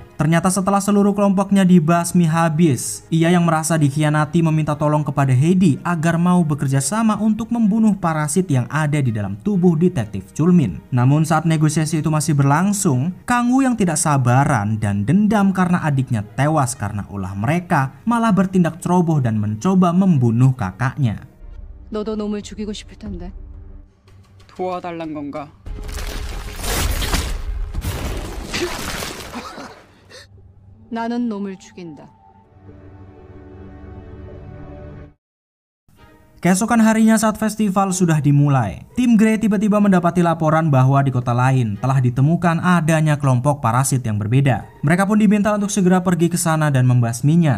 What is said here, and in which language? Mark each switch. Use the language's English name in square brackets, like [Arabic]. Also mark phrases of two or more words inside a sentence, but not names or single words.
[Indonesian] Ternyata setelah seluruh kelompoknya dibasmi habis, ia yang merasa dikhianati meminta tolong kepada Heidi agar mau bekerja sama untuk membunuh parasit yang ada di dalam tubuh detektif Chulmin. Namun saat negosiasi itu masih berlangsung, Kang-woo yang tidak sabaran dan dendam karena adiknya tewas karena ulah mereka malah bertindak ceroboh dan mencoba membunuh kakaknya. [Korean] 너도 놈을 죽이고 싶을 텐데. 도와달란 건가? 나는 놈을 죽인다. [Indonesian] Keesokan harinya saat festival sudah dimulai, tim Grey tiba-tiba mendapati laporan bahwa di kota lain telah ditemukan adanya kelompok parasit yang berbeda. Mereka pun diminta untuk segera pergi ke sana dan membasminya.